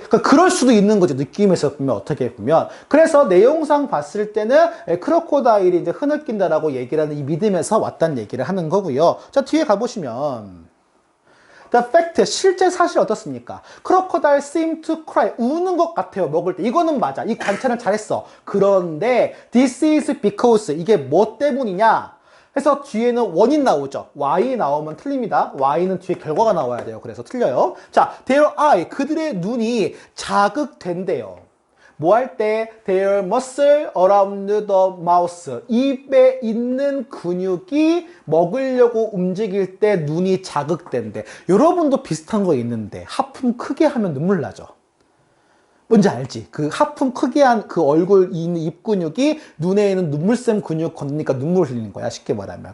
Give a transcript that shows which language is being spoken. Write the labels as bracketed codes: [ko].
[ko] 그러니까 그럴 수도 있는 거죠. 느낌에서 보면 어떻게 보면. 그래서 내용상 봤을 때는 크로코다일이 이제 흐느낀다라고 얘기를 하는 이 믿음에서 왔다는 얘기를 하는 거고요. 자, 뒤에 가보시면. [en] The fact, [ko] 실제 사실 어떻습니까? [en] Crocodile seem to cry. [ko] 우는 것 같아요, 먹을 때. 이거는 맞아. 이 관찰은 잘했어. 그런데, [en] this is because. [ko] 이게 뭐 때문이냐? 그래서 뒤에는 원인 나오죠. Y 나오면 틀립니다. Y는 뒤에 결과가 나와야 돼요. 그래서 틀려요. 자, [en] their eye. [ko] 그들의 눈이 자극된대요. 뭐 할 때? [en] Their muscle around the mouth. [ko] 입에 있는 근육이 먹으려고 움직일 때 눈이 자극된대. 여러분도 비슷한 거 있는데 하품 크게 하면 눈물 나죠? 뭔지 알지? 그 하품 크게 한 그 얼굴 있는 입 근육이 눈에 있는 눈물샘 근육 건드니까 눈물 흘리는 거야, 쉽게 말하면.